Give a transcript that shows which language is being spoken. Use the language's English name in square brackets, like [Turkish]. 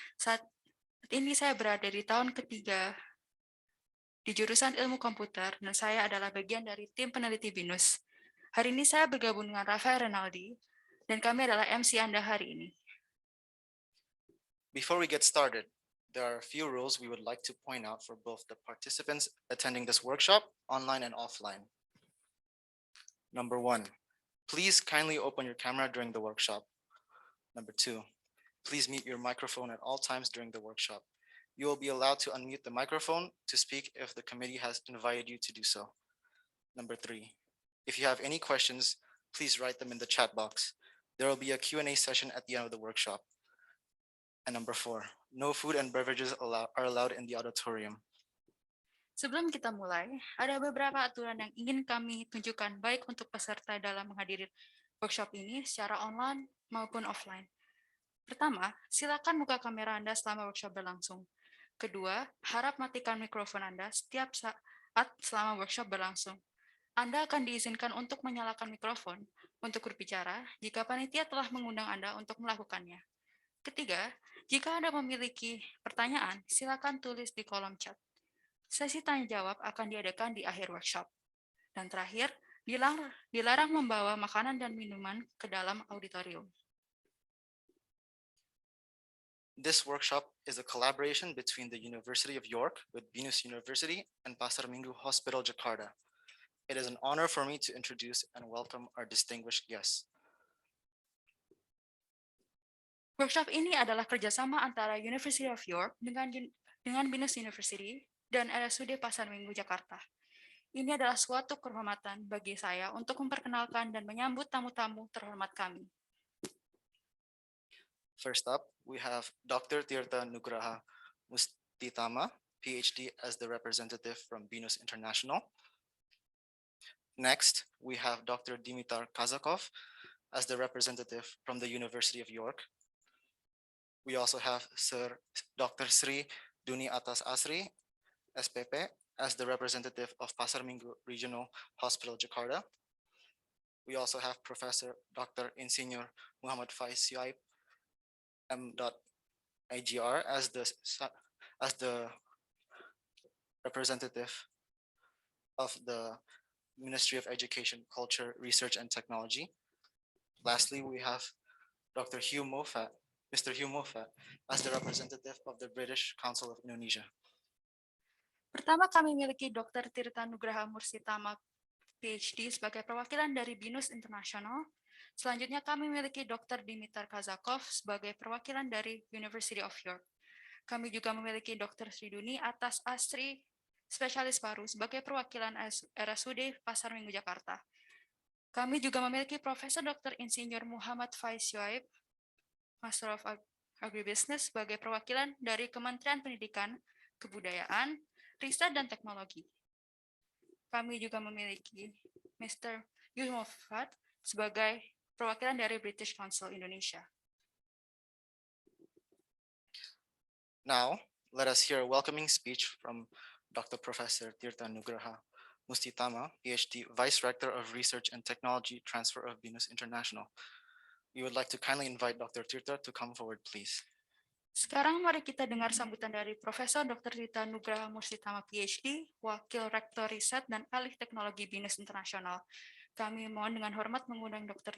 [Indonesian] Saat ini saya berada di tahun ketiga di jurusan ilmu komputer dan saya adalah bagian dari tim peneliti BINUS. Hari ini saya bergabung dengan Rafael Renaldi dan kami adalah MC Anda hari ini. [English] Before we get started, there are a few rules we would like to point out for both the participants attending this workshop, online and offline. Number 1, please kindly open your camera during the workshop. Number 2, please mute your microphone at all times during the workshop. You will be allowed to unmute the microphone to speak if the committee has invited you to do so. Number 3, if you have any questions, please write them in the chat box. There will be a Q&A session at the end of the workshop. And number 4, no food and beverages are allowed in the auditorium. [Indonesian] Sebelum kita mulai, ada beberapa aturan yang ingin kami tunjukkan baik untuk peserta dalam menghadiri workshop ini secara online maupun offline. Pertama, silakan buka kamera Anda selama workshop berlangsung. Kedua, harap matikan mikrofon Anda setiap saat selama workshop berlangsung. Anda akan diizinkan untuk menyalakan mikrofon untuk berbicara jika panitia telah mengundang Anda untuk melakukannya. Ketiga, jika Anda memiliki pertanyaan, silakan tulis di kolom chat. Sesi tanya jawab akan diadakan di akhir workshop. Dan terakhir, dilarang membawa makanan dan minuman ke dalam auditorium. [English] This workshop is a collaboration between the University of York with Binus University and Pasar Minggu Hospital, Jakarta. It is an honor for me to introduce and welcome our distinguished guests. [Indonesian] Workshop ini adalah kerjasama antara University of York dengan Binus University dan RSUD Pasar Minggu, Jakarta. Ini adalah suatu kehormatan bagi saya untuk memperkenalkan dan menyambut tamu-tamu terhormat kami. [English] First up, we have Dr. Tirta Nugraha Mustitama, PhD, as the representative from Binus International. Next, we have Dr. Dimitar Kazakov as the representative from the University of York. We also have Sir Dr. Sri Duni Atas Asri, SPP, as the representative of Pasar Minggu Regional Hospital, Jakarta. We also have Professor Dr. Insinyur Muhammad Faiz Siaib, M.IGR, as the representative of the Ministry of Education, Culture, Research, and Technology. Lastly, we have Dr. Hugh Moffat, Mr. Hugh Moffat, as the representative of the British Council of Indonesia. [Indonesian] Pertama, kami memiliki Dr. Tirta Nugraha Mustitama, PhD, sebagai perwakilan dari Binus International. Selanjutnya, kami memiliki Dr. Dimitar Kazakov sebagai perwakilan dari University of York. Kami juga memiliki Dr. Sriduni Atas Asri, spesialis paru, sebagai perwakilan RSUD Pasar Minggu, Jakarta. Kami juga memiliki Profesor Dr. Insinyur Muhammad Faiz Siaib, Master of Agribusiness, sebagai perwakilan dari Kementerian Pendidikan, Kebudayaan, Riset dan Teknologi. Kami juga memiliki Mr. Hugh Moffat sebagai perwakilan dari British Council Indonesia. [English] Now, let us hear a welcoming speech from Dr. Professor Tirta Nugraha Mustitama, PhD, Vice Rector of Research and Technology Transfer of Binus International. We would like to kindly invite Dr. Tirta to come forward, please. [Indonesian] Sekarang mari kita dengar sambutan dari Profesor Dr. Tirta Nugraha Mustitama, PhD, Wakil Rektor Riset dan Alih Teknologi Binus Internasional. Kami mohon dengan hormat mengundang Dr.